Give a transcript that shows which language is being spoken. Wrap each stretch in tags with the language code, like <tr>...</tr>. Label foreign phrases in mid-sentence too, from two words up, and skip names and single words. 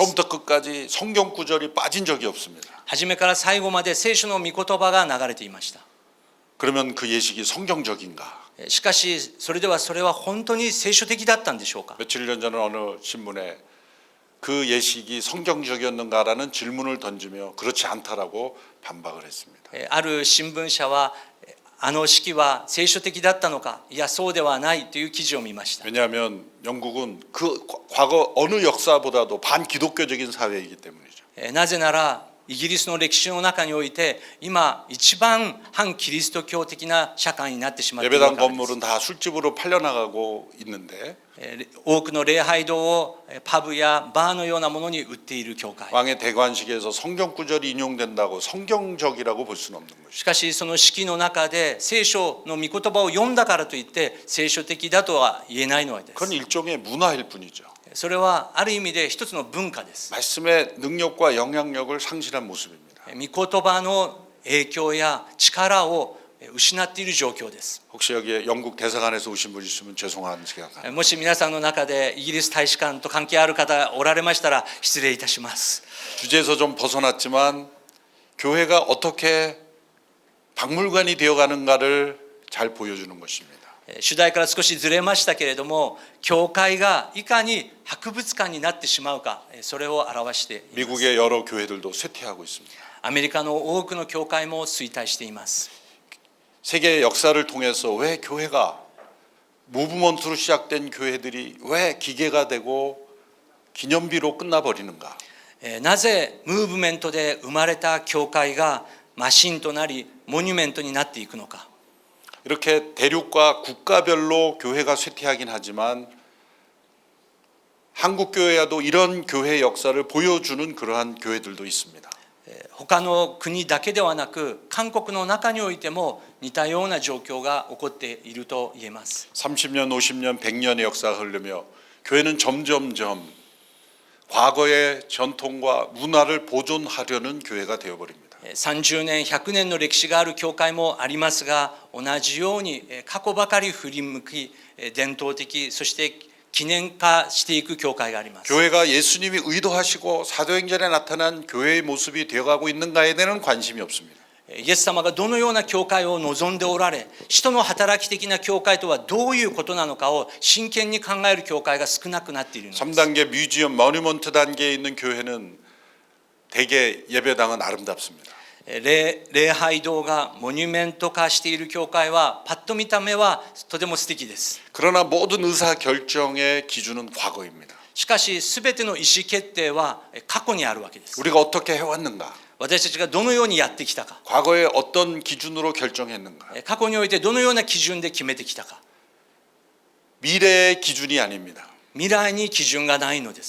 <ko>처음부터 끝까지 성경 구절이 빠진 적이 없습니다.</ko> <ja>初めから最後まで聖書の御言葉が流れていました。</ja> <ko>그러면 그 예식이 성경적인가?</ko> <ja>しかしそれは本当に聖書的だったんでしょうか。</ja> <ko>며칠 전에는 어느 신문에 그 예식이 성경적이었는가라는 질문을 던지며 그렇지 않다라고 반박을 했습니다.</ko> <ja>ある新聞社はあの式は聖書的だったのか、いやそうではないという記事を見ました。</ja> <ko>왜냐하면 영국은 그 과거 어느 역사보다도 반기독교적인 사회이기 때문이죠.</ko> <ja>なぜならイギリスの歴史の中において今一番反キリスト教的な社会になってしまっている</ja> <ko>예배당</ko> <ja>からです。</ja> <ko>건물은 다 술집으로 팔려나가고 있는데</ko> <ja>多くの礼拝堂をパブやバーのようなものに売っている教会。</ja> <ko>왕의 대관식에서 성경 구절이 인용된다고 성경적이라고 볼 수는 없는 것이죠.</ko> <ja>しかしその式の中で聖書の御言葉を読んだからといって聖書的だとは言えないので</ja> <ko>그건</ko> <ja>す。</ja> <ko>일종의 문화일 뿐이죠.</ko> <ja>それはある意味で一つの文化です。</ja> <ko>말씀의 능력과 영향력을 상실한 모습입니다.</ko> <ja>御言葉の影響や力を失っている状況です。</ja> <ko>혹시 여기에 영국 대사관에서 오신 분 있으면 죄송한 생각합니다.</ko> <ja>もし皆さんの中でイギリス大使館と関係ある方おられましたら失礼いたします。</ja> <ko>주제에서 좀 벗어났지만 교회가 어떻게 박물관이 되어가는가를 잘 보여주는 것입니다.</ko> <ja>主題から少しずれましたけれども、教会がいかに博物館になってしまうか、それを表しています。</ja> <ko>미국의 여러 교회들도 쇠퇴하고 있습니다.</ko> <ja>アメリカの多くの教会も衰退しています。</ja> <ko>세계의 역사를 통해서 왜 교회가 무브먼트로 시작된 교회들이 왜 기계가 되고 기념비로 끝나버리는가?</ko> <ja>なぜムーブメントで生まれた教会がマシンとなりモニュメントになっていくのか。</ja> <ko>이렇게 대륙과 국가별로 교회가 쇠퇴하긴 하지만 한국 교회와도 이런 교회 역사를 보여주는 그러한 교회들도 있습니다.</ko> <ja>他の国だけではなく韓国の中においても似たような状況が起こっていると言えます。</ja> <ko>30년, 50년, 100년의 역사가 흐르며 교회는 점점점 과거의 전통과 문화를 보존하려는 교회가 되어버립니다.</ko> <ja>30 年100年の歴史がある教会もありますが、同じように過去ばかり振り向き伝統的そして記念化していく教会があります。</ja> <ko>교회가 예수님이 의도하시고 사도행전에 나타난 교회의 모습이 되어가고 있는가에 대한 관심이 없습니다.</ko> <ja>イエス様がどのような教会を望んでおられ、使徒の働き的な教会とはどういうことなのかを真剣に考える教会が少なくなっているのです。</ja> <ko>3단계 뮤지엄, 머니먼트 단계에 있는 교회는 대개 예배당은 아름답습니다.</ko> <ja>礼拝堂がモニュメント化している教会はパッと見た目はとても素敵です。</ja> <ko>그러나 모든 의사 결정의 기준은 과거입니다.</ko> <ja>しかし全ての意思決定は過去にあるわけです。</ja> <ko>우리가 어떻게 해왔는가?</ko> <ja>私たちがどのようにやってきたか、</ja> <ko>과거에 어떤 기준으로 결정했는가?</ko> <ja>過去においてどのような基準で決めてきたか、</ja> <ko>미래의 기준이 아닙니다.</ko> <ja>未来に基準がないのです。</ja>